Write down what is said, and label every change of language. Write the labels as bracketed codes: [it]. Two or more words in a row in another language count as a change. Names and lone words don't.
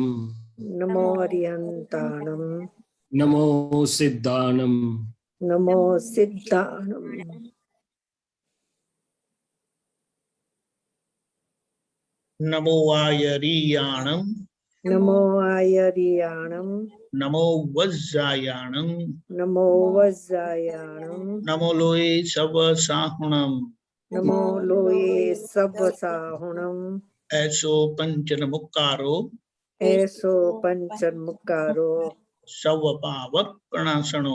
[pra] नमो अरिहंताणम. नमो सिद्धाणम. नमो सिद्धाणम. नमो आयरियाणम. नमो आयरियाणम. नमो वज्रायाणं नमो वज्रायाणं नमो लोये सवसाहुणं नमो लोये सवसाहुणं ऐसो पंचनमुक्कारो ऐसो पंचमुक्कारो सवपावपणासनो